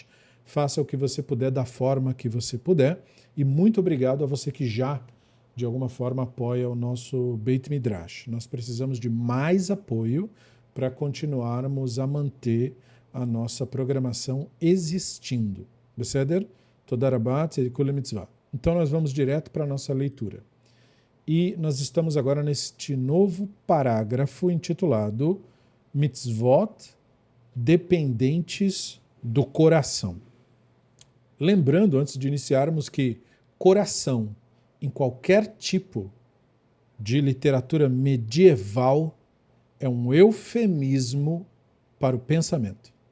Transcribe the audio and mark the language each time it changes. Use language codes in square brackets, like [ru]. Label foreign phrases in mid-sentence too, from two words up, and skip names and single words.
[pt] Faça o que você puder, da forma que você puder. E muito obrigado a você que já, de alguma forma, apoia o nosso Beit Midrash. Nós precisamos de mais apoio para continuarmos a manter a nossa programação existindo. Beseder? [he] תודה רבה, צדיקול מצווה. [pt] Então nós vamos direto para a nossa leitura. E nós estamos agora neste novo parágrafo intitulado Mitzvot dependentes do coração. Lembrando, antes de iniciarmos, que coração, em qualquer tipo de literatura medieval, é um eufemismo para o pensamento.